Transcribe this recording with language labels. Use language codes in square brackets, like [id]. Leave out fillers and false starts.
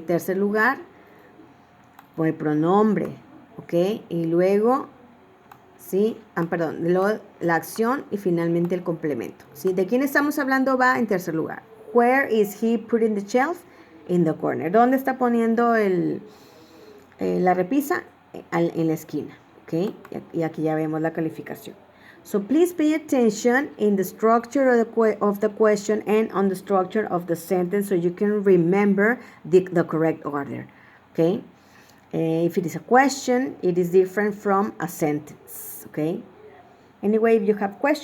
[es] Tercer lugar, por el pronombre. ¿Ok? Y luego, ¿sí? La acción y finalmente el complemento. ¿Sí? ¿De quién estamos hablando? Va en tercer lugar. [en] Where is he putting the shelf? In the corner. [es] ¿Dónde está poniendo la repisa? En la esquina. ¿Ok? Y aquí ya vemos la calificación. [en] So please pay attention in the structure of the question and on the structure of the sentence so you can remember the correct order. ¿Ok? If it is a question, it is different from a sentence. ¿Ok? Anyway, if you have questions,